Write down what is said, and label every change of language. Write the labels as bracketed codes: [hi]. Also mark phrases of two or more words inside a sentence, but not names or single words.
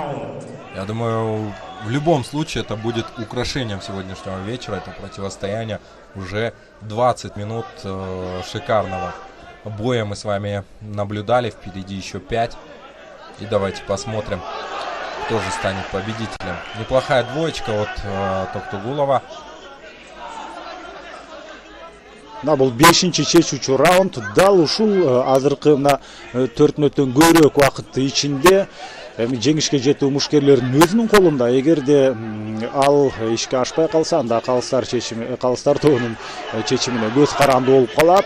[ru] Я думаю, в любом случае это будет украшением сегодняшнего вечера. Это противостояние. Уже 20 минут шикарного боя мы с вами наблюдали. Впереди еще 5. И давайте посмотрим, кто же станет победителем. Неплохая двоечка от Токтогулова. [ky] Мына бул 5-чи чечүүчү раунд. Дал ушул азыркы мына 4 мүнөттөн көбүрөөк убакыт ичинде жеңишке жетүү мушкерлердин өзүнүн колунда. Эгерде ал ишке ашпай калса, анда калыстар тобунун чечимине көз каранды болуп калат.